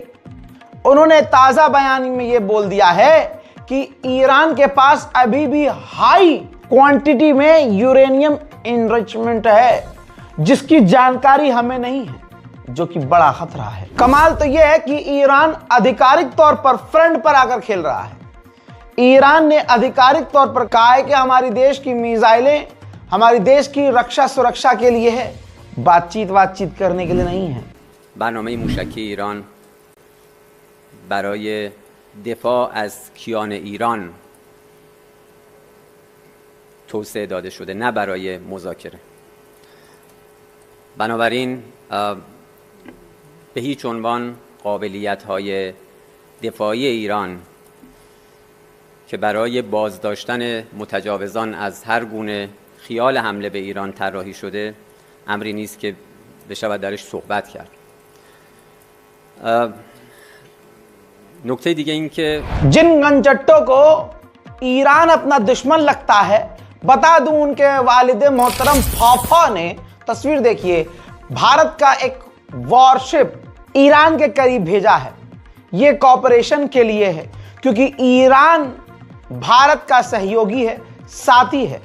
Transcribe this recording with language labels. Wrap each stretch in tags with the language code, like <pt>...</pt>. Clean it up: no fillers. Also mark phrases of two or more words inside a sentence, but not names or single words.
<hi>उन्होंने ताजा बयान में यह बोल दिया है कि ईरान के पास अभी भी</hi> <en>high quantity</en> <hi>में</hi> <en>uranium enrichment</en> <hi>है, जिसकी जानकारी हमें नहीं है, जो कि बड़ा खतरा है। कमाल तो यह है कि ईरान आधिकारिक तौर पर फ्रंट पर आकर खेल रहा है। ईरान ने आधिकारिक तौर पर कहा है कि हमारी देश की मिसाइलें हमारी देश की रक्षा सुरक्षा के लिए है, बातचीत करने के लिए नहीं है।</hi> <fa>برنامه موشکی ایران برای دفاع از کیان ایران توسعه داده شده، نه برای مذاکره. بنابراین به هیچ عنوان قابلیت‌های دفاعی ایران که برای بازداشتن متجاوزان از هر گونه خیال حمله به ایران طراحی شده امری نیست که بشود درش صحبت کرد. نکته دیگه این که</fa> <hi>जिन गंजट्टों को ईरान अपना दुश्मन लगता है, बता दूं उनके वालिद मोहतरम फाफा ने, तस्वीर देखिए, भारत का एक वॉरशिप ईरान के करीब भेजा है। यह कॉपरेशन के लिए है, क्योंकि ईरान भारत का सहयोगी है, साथी है।</hi>